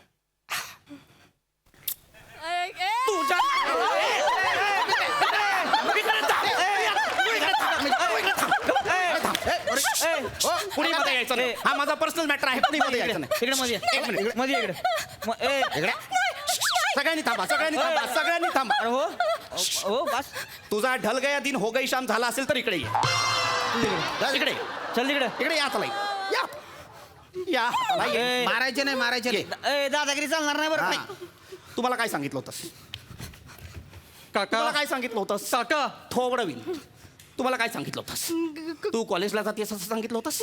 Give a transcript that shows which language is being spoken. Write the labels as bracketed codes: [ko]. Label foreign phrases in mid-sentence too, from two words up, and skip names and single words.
[mr] तुझ्या पुणेमध्ये यायचं नाही. हा माझा [en] personal matter [mr] आहे. पुणेमध्ये यायचं नाही. इकडे मध्ये एक मिनिट. मध्ये इकडे इकडे. सगळ्यांनी थांबा सगळ्यांनी थांबा सगळ्यांनी थांबा. अरे हो हो बस तुझा [hi] ढल गया दिन हो गई शाम [mr] झाला असेल तर इकडे ये. इकडे चल तिकडे. इकडे या चला या या चला, ये. ए, मारायचे नाही मारायचे नाही. ए, दादागिरी चालणार नाही बरं. नाही. तुम्हाला काय सांगितलं होतंस? काका तुम्हाला काय सांगितलं होतंस? काका थोबडवीन. तुम्हाला काय सांगितलं होतंस? तू कॉलेजला जातेस असं सांगितलं होतंस?